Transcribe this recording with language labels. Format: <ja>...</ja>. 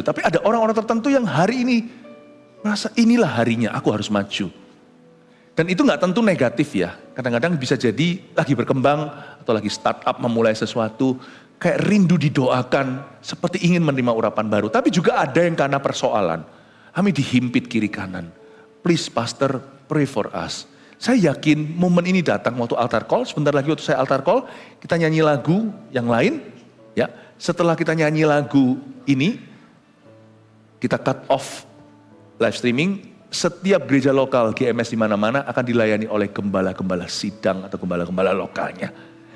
<id>Tapi ada orang-orang tertentu yang hari ini merasa inilah harinya, aku harus maju. Dan itu gak tentu negatif ya. Kadang-kadang bisa jadi lagi berkembang atau lagi startup memulai sesuatu, kayak rindu didoakan, seperti ingin menerima urapan baru. Tapi juga ada yang karena persoalan, kami dihimpit kiri kanan.</id> <en>Please Pastor, pray for us.</en> <id>Saya yakin momen ini datang waktu altar call. Sebentar lagi waktu saya altar call, kita nyanyi lagu yang lain. Ya, setelah kita nyanyi lagu ini, kita cut off live streaming. Setiap gereja lokal GMS di mana-mana akan dilayani oleh gembala-gembala sidang atau gembala-gembala lokalnya.</id>